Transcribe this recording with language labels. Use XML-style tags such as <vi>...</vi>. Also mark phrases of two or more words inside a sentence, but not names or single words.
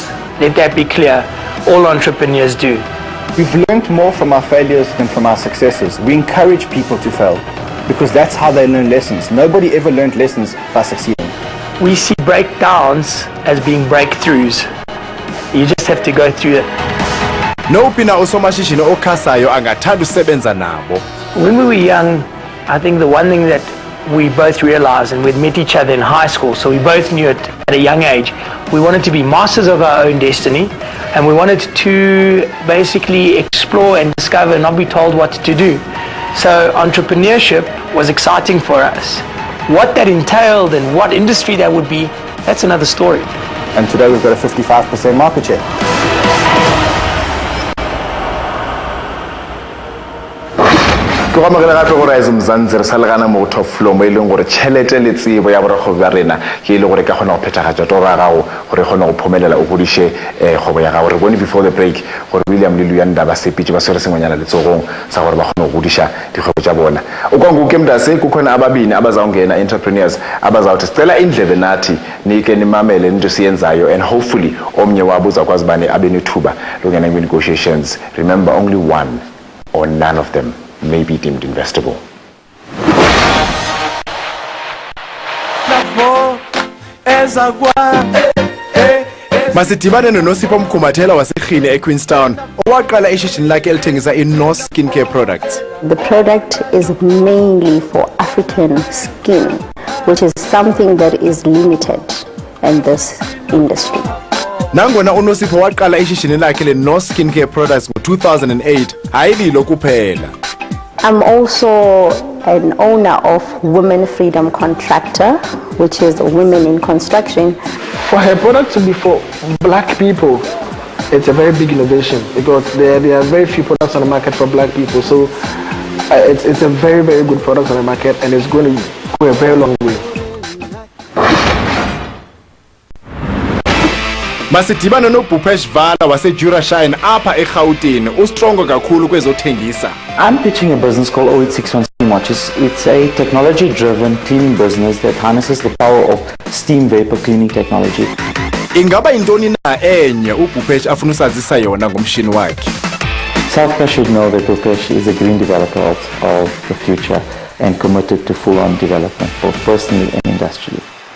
<en>Let that be clear. All entrepreneurs do. We've learned more from our failures than from our successes. We encourage people to fail because that's how they learn lessons. Nobody ever learned lessons by succeeding. We see breakdowns as being breakthroughs. You just have to go through it.</en> <xh>Nopina usomashishini okhasayo angathanda usebenza nabo.</xh> <en>When we were young, I think the one thing that we both realized, and we'd met each other in high school, so we both knew it at a young age, we wanted to be masters of our own destiny, and we wanted to basically explore and discover and not be told what to do. So entrepreneurship was exciting for us. What that entailed and what industry that would be, that's another story. And today we've got a 55% market share.</en> <nso>Go amogela gape go Rise Mzansi re sa le gana mo</nso> <en>top floor</en> <nso>mo ileng gore tšhelete le tsebo ya borakgwebo ba rena ke ile gore ka kgona go phethagatša toro ya gago gore kgone go phomelela o godiše kgwebo ya gago. Re bone</nso> <en>before the break</en> <nso>gore William le Luyanda ba sepetše ba swere sengwenyana letsogong sa gore ba kgone go godiša dikgwebo tša bona.</nso> <xh>Ukwanguke mntase kukhona ababini abazawungena entrepreneurs abazawuthi sicela indlebe nathi nike nimamele into siyenzayo,</xh> <en>and hopefully</en> <xh>omnye wabo uzakwazi bani abe nethuba lokungena kwi-negotiations.</xh> <en>Remember, only one or none of them may be deemed investable.</en> <xh>Masidibane noNosipho Mkhumathela waseGhini eQueenstown owaqala ishishini lakhe elithengisa i-No</xh> <en>skincare products. The product is mainly for African skin, which is something that is limited in this industry.</en> <xh>Nangona uNosipho waqala ishishini lakhe le-No</xh> <en>skincare products</en> <xh>ngo-2008, hayililo kuphela.</xh> <en>I'm also an owner of Women Freedom Contractor, which is women in construction. For her product to be for black people, it's a very big innovation because there are very few products on the market for black people. So it's a very, very good product on the market, and it's going to go a very long way.</en> <xh>Masidibane noBhupesh Vala waseJurashine apha eGauteng ustrongo kakhulu kwezothengisa.</xh> <en>I'm pitching a business called 0861 Steam Watches. It's a technology-driven cleaning business that harnesses the power of steam vapor cleaning technology.</en> <xh>Ingaba intoni na enye uBhupesh afuna usazisa yona ngomshini wakhe?</xh> <en>South Africa should know that Bhupesh is a green developer of the future and committed to full-on development, both personally and industrially.</en>